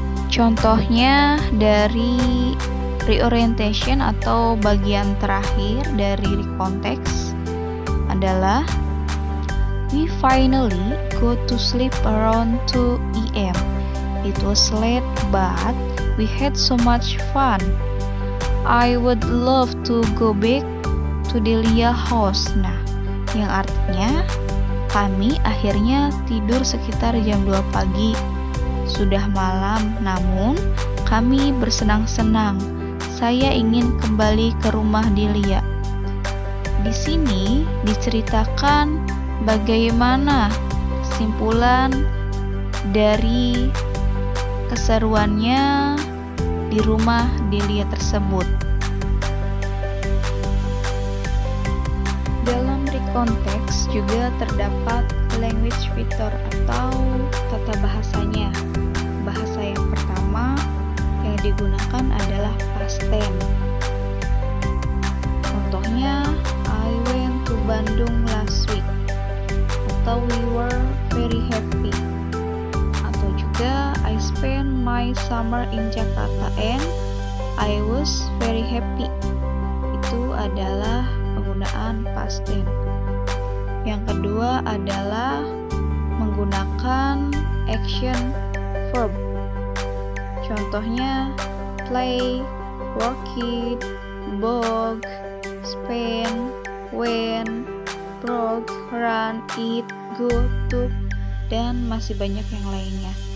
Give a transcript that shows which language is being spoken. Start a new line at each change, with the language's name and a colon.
Indonesian: Contohnya dari reorientation atau bagian terakhir dari recontext adalah
English: we finally go to sleep around 2 AM. It was late but we had so much fun. I would love to go back to Delia house.
Indonesian: Nah, yang artinya kami akhirnya tidur sekitar jam 2 pagi. Sudah malam, namun kami bersenang-senang. Saya ingin kembali ke rumah Delia. Di sini diceritakan bagaimana kesimpulan dari keseruannya di rumah Delia tersebut. Dalam recontext juga terdapat language feature atau tata bahasanya. Bahasa yang pertama yang digunakan adalah past tense. Contohnya,
English: I went to Bandung last week,
Indonesian: atau
English: we were very happy,
Indonesian: atau juga
English: I spent my summer in Jakarta and I was very happy.
Indonesian: Itu adalah penggunaan past tense. Yang kedua adalah menggunakan action verb. Contohnya
English: play, worked, bog, spend, went, broke, run, eat, go, took,
Indonesian: dan masih banyak yang lainnya.